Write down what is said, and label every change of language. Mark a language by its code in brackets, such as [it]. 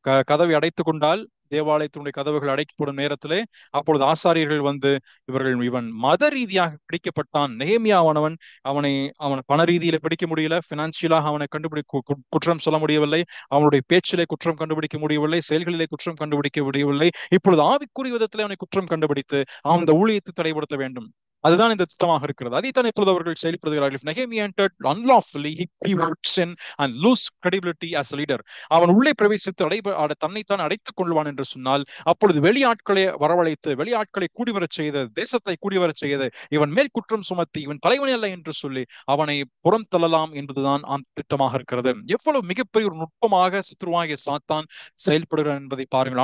[ta] கதவை அடைத்துக் கொண்டால், தேவாலயத்தினுடைய கதவுகள் அடைக்கப்படும் நேரத்திலே அப்பொழுது ஆசாரியர்கள் வந்து இவன் மத ரீதியாக பிடிக்கப்பட்டான், நெகேமியாவானவன் அவன் பண ரீதியில பிடிக்க முடியல, பினான்சியலாக அவனை குற்றம் சொல்ல முடியவில்லை, அவனுடைய பேச்சிலே குற்றம் கண்டுபிடிக்க முடியவில்லை, செயல்களிலே குற்றம் கண்டுபிடிக்க முடியவில்லை. இப்பொழுது ஆவிக்குரிய விதத்திலே அவனை குற்றம் கண்டுபிடித்து அந்த ஊழியத்தை தடைபடுத்த வேண்டும். அதுதான் இந்த திட்டமாக இருக்கிறது. அதைத்தான் இப்பொழுது அவர்கள் செயல்படுகிறார்கள். [en] Nehemiah entered unlawfully, he would sin and lose credibility as a leader. [ta] அவன் உள்ளே பிரவேசித்து தன்னைத்தான் அடைத்துக் கொள்வான் என்று சொன்னால், அப்பொழுது வெளியாட்களை வரவழைத்து, வெளியாட்களை கூடிவரச் செய்து, தேசத்தை கூடிவரச் செய்து, இவன் மேல் குற்றம் சுமத்தி இவன் தலைவனே அல்ல என்று சொல்லி அவனை புறம் தள்ளலாம் என்பதுதான் அந்த திட்டமாக இருக்கிறது. எவ்வளவு மிகப்பெரிய ஒரு நுட்பமாக சத்ருவாகிய சாத்தான் செயல்படுகிறான் என்பதை பாருங்கள்.